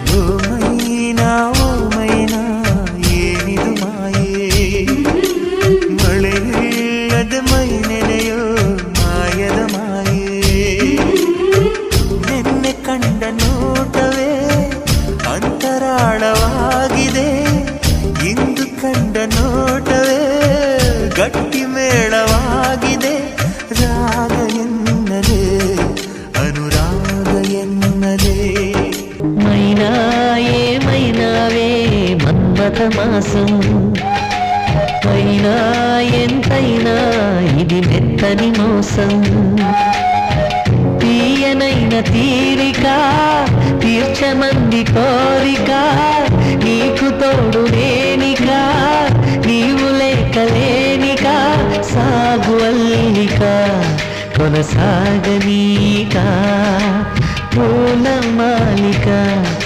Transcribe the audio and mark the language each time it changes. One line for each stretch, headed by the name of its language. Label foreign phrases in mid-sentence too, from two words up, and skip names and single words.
Kannada: ಓಮೈನಾ ಏನಿದು ಮಾಯೇ ಮಳೆಯಿಲ್ಲದ ಮೈ ನೆನೆಯೋ ಮಾಯದ ಮಾಯೇ ನಿನ್ನೆ ಕಂಡ ನೋಟವೇ ಅಂತರಾಳವಾಗಿದೆ ಇಂದು ಕಂಡ ನೋಟವೇ ಗಟ್ಟಿ ಮೇಳವಾಗಿದೆ ರಾಗ ಎನ್ನಲೇ ಅನುರಾಗ ಎನ್ನಲೇ
Telugu: మైనాయే మైనావే మన్మథ మాసం మైనా ఎంతైనా ఇది మెత్తని మోసం తీయనైన తీరిక తీర్చమంది కోరిక నీకు తోడు నేనిక నీవు లేకలేనిక సాగు అల్లిక కొనసాగనీక పూల మాలిక